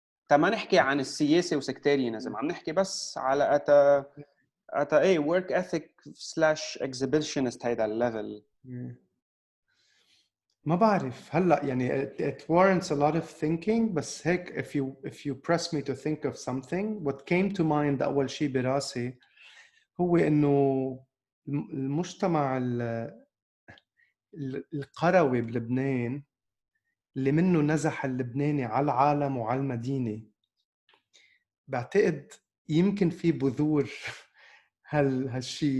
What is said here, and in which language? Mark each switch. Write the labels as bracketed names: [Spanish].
[Arabic] ما نحكي عن السياسة وسكتاريانزم، عم نحكي بس على أتا [English] work ethic [Arabic] / exhibitionist هيدا الليفل. ما بعرف هلا يعني [English] it warrants a lot of thinking. [Arabic] بس هيك [English] if you press me to think of something, what came to mind [Arabic] أول شيء براسي هو إنه المجتمع القروي بلبنان اللي منه نزح اللبناني على العالم وعلى المدينة، بعتقد يمكن في بذور هالشي.